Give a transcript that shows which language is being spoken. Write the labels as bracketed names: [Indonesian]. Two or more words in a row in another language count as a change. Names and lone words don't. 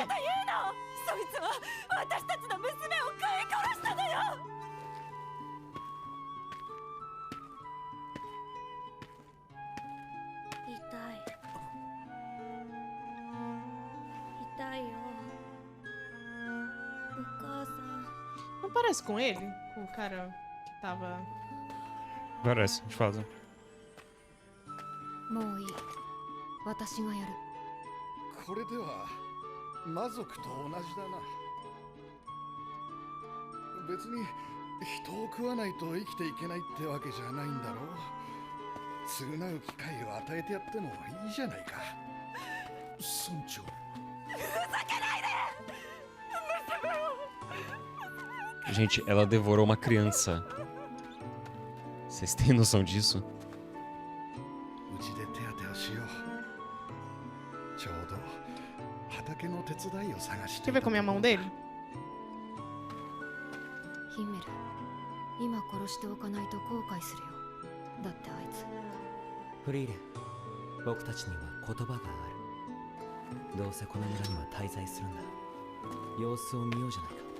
[Japanese] そいつは私たちの娘を食い殺したのよ。痛いよ。お母さん。 [Portuguese] Não parece com ele? Com o cara que tava. Parece, de fato. [Japanese] もういい。私がやる。これでは魔族と同じだな。別に人を食わないと生きていけないってわけじゃないんだろう。償う機会を与えてやってもいいじゃないか。村長。 [Portuguese] Gente, ela devorou uma criança. Vocês têm noção disso? [Japanese] うちで手当てをしよう。ちょうど畑の手伝いを探して。 [Portuguese] Quer ver com a minha mão dele? [Japanese] ヒメル、今殺しておかないと後悔するよ。だってあいつ。フリーレン、僕たちには言葉がある。どうせこの村には滞在するんだ。様子を見ようじゃないか。